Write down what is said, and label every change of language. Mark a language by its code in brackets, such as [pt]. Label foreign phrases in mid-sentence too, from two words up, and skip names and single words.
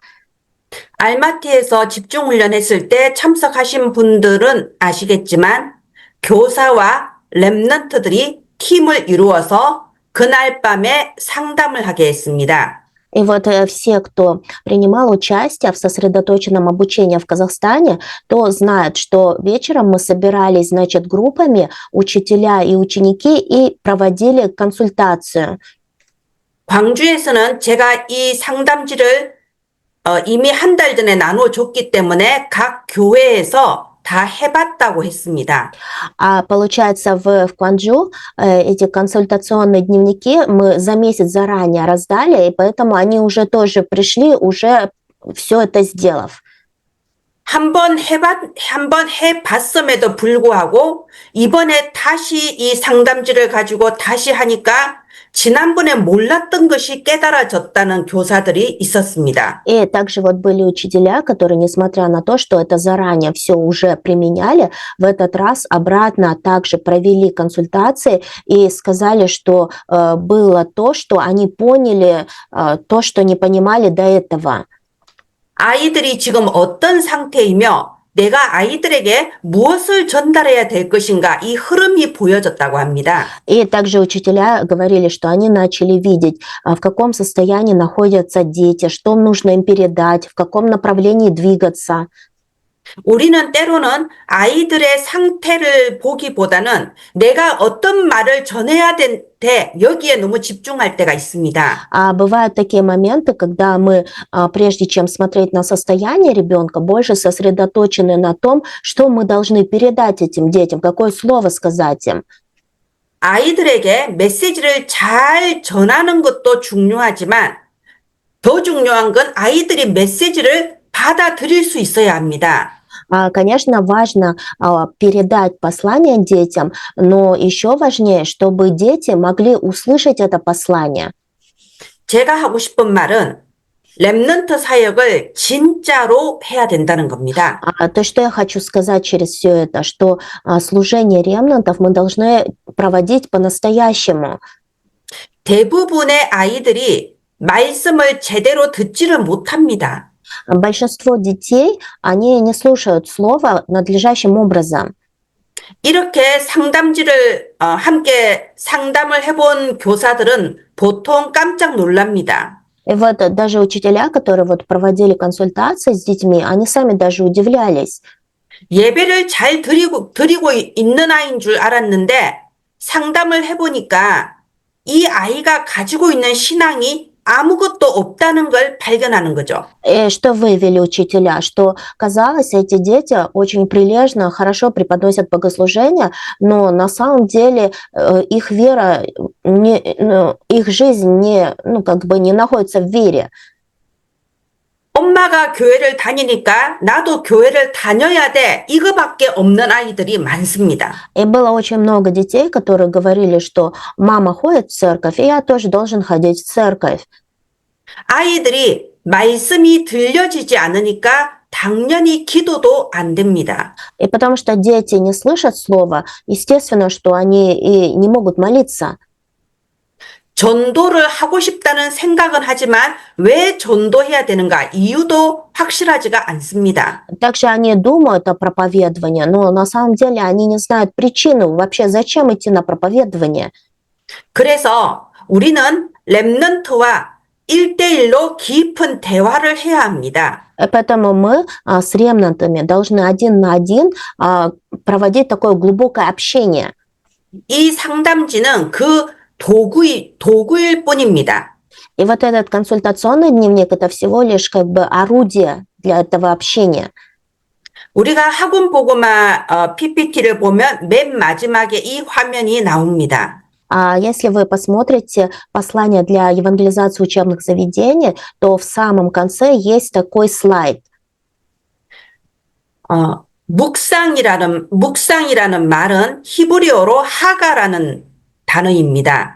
[ko] 알마티에서 집중훈련했을 때 참석하신 분들은 아시겠지만 교사와 렘넌트들이 팀을 이루어서 그날 밤에 상담을 하게 했습니다. [ru] И вот все, кто принимал участие в сосредоточенном обучении в Казахстане, то знают, что вечером мы собирались, значит, группами, учителя и ученики, и проводили консультацию. [ko] 광주에서는 제가 이 상담지를 이미 한 달 전에 나눠줬기 때문에 각 교회에서 다 해봤다고 했습니다. [ru] Получается, в Кванчжу эти консультационные дневники мы за месяц заранее раздали, и поэтому они уже тоже пришли, уже все это сделав. [ko] 한 번 해봤음에도 불구하고 이번에 다시 이 상담지를 가지고 다시 하니까 지난번에 몰랐던 것이 깨달아졌다는 교사들이 있었습니다. [ru] И также вот были учителя, которые, несмотря на то, что это заранее все уже применяли, в этот раз обратно также провели консультации и сказали, что было то, что они поняли, то, что не понимали до этого. [ko] 아이들이 지금 어떤 상태이며 내가 아이들에게 무엇을 전달해야 될 것인가 이 흐름이 보여졌다고 합니다. [ru] И также учителя говорили, что они начали видеть, в каком состоянии находятся дети, что нужно им передать, в каком направлении двигаться. [ko] 우리는 때로는 아이들의 상태를 보기보다는 내가 어떤 말을 전해야 돼 여기에 너무 집중할 때가 있습니다. [ru] А бывают такие моменты, когда мы, прежде чем смотреть на состояние ребенка, больше сосредоточены на том, что мы должны передать этим детям, какое слово сказать им. [ko] 아이들에게 메시지를 잘 전하는 것도 중요하지만 더 중요한 건 아이들이 메시지를 받아들일 수 있어야 합니다. [ru] Конечно, важно передать послание детям, но еще важнее, чтобы дети могли услышать это послание. [ko] 제가 하고 싶은 말은 렘넌트 사역을 진짜로 해야 된다는 겁니다. [ru] То, что я хочу сказать через все это, что служение ремнантов мы должны проводить по-настоящему. [ko] 대부분의 아이들이 말씀을 제대로 듣지를 못합니다. [ru] Большинство детей, они не слушают слово надлежащим образом. [ko] 이렇게 상담지를 함께 상담을 해본 교사들은 보통 깜짝 놀랍니다. [ru] И вот даже учителя, которые вот проводили консультации с детьми, они сами даже удивлялись. [ko] 예배를 잘 드리고 있는 아이인 줄 알았는데 상담을 해보니까 이 아이가 가지고 있는 신앙이 아무것도 없다는 걸 발견하는 거죠. [ru] И что выявили учителя? Что, казалось, эти дети очень прилежно, хорошо преподносят богослужение, но на самом деле их вера, их жизнь не находится в вере. [ko] 엄마가 교회를 다니니까 나도 교회를 다녀야 돼. 이거밖에 없는 아이들이 많습니다. [ru] И было очень много детей, которые говорили, что мама ходит в церковь, и я тоже должен ходить в церковь. [ko] 아이들이 말씀이 들려지지 않으니까 당연히 기도도 안 됩니다. [ru] И потому что дети не слышат слова, естественно, что они и не могут молиться. [ko] 전도를 하고 싶다는 생각은 하지만 왜 전도해야 되는가 이유도 확실하지가 않습니다. [ru] Также они думают о проповедовании, но на самом деле они не знают причину, вообще зачем идти на проповедование. [ko] 그래서 우리는 렘넌트와 1대1로 깊은 대화를 해야 합니다. [ru] Поэтому мы с ремнантами должны один на один проводить такое глубокое общение. [ko] 이 상담지는 그 도구일 뿐입니다. [ru] И вот этот консультационный дневник – это всего лишь как бы орудие для этого общения. [ko] 우리가 학원 보고마 PPT를 보면 맨 마지막에 이 화면이 나옵니다. [ru] Если вы посмотрите послание для евангелизации учебных заведений, то в самом конце есть такой слайд. [ko] 묵상이라는 말은 히브리어로 하가라는 단어입니다.